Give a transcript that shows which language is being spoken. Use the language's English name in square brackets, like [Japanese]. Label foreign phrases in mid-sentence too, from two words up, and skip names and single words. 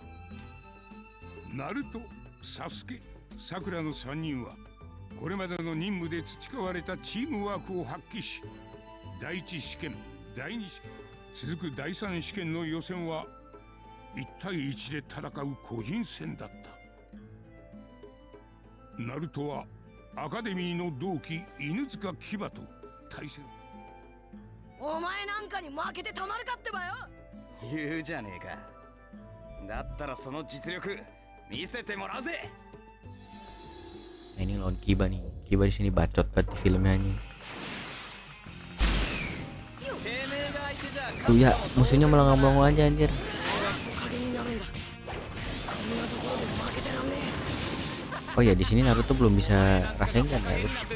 [Japanese] ナルト、サスケ、サクラの3人はこれまでの任務で培われたチームワークを発揮し、第1試験、第2試験、続く第3試験の予選は1対1で戦う個人戦だった。ナルトはアカデミーの同期犬塚牙と対戦。お前なんかに負けてたまるかってばよ。言うじゃねえか。だったらその実力見せてもらうぜ。 [Indonesian] Nah, ini lawan Kiba nih. Kiba di sini bacot banget di filmnya nih. Tuh ya, musuhnya melongo-melongo aja anjir. Oh ya, di sini Naruto belum bisa rasain kan ya?